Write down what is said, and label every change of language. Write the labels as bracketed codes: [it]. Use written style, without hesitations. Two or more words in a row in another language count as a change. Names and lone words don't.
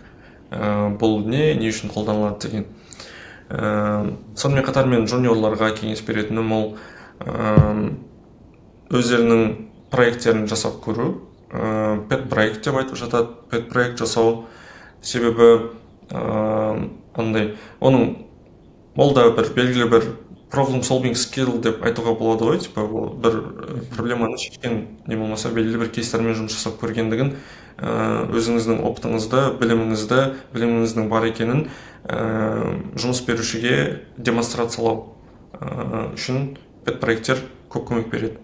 [kk] Бұл не үшін қолданылады деген. Сонымен қатар мен juniорларға кеңес беретінім ол өздерінің проекттерін жасап көру. Pet проект деп айтып жатады. Pet проект жасау себебі ол да бір белгілі бір [en] problem solving skill [kk] деп айтуға болады ғой, типа бір проблеманы шешкен не болмаса белгілі бір кейстермен жұмыс жасап көргендігін, өзіңіздің опытыңызды, біліміңіздің бар екенін жұмыс берушіге демонстрациялау үшін pet проекттер көп көмек береді.